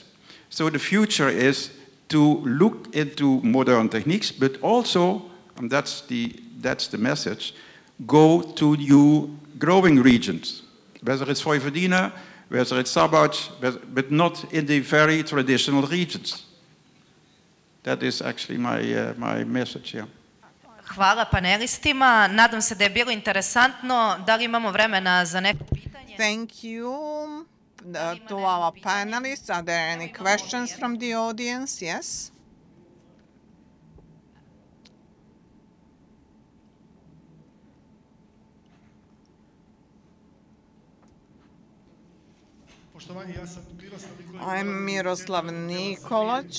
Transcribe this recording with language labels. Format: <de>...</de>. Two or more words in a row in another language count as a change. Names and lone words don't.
<en>So the future is to look into modern techniques, but also, and that's the message, go to new growing regions, whether it's Vojvodina, whether it's Sabac, but not in the very traditional regions. That is actually my message, yeah.</en> <sr>Hvala panelistima. Nadam se da je bilo interesantno. Da li imamo vremena za neko pitanje?</sr> <en>Thank you to our panelists. Are there any questions from the audience? Yes? I'm Miroslav Nikolić.</en>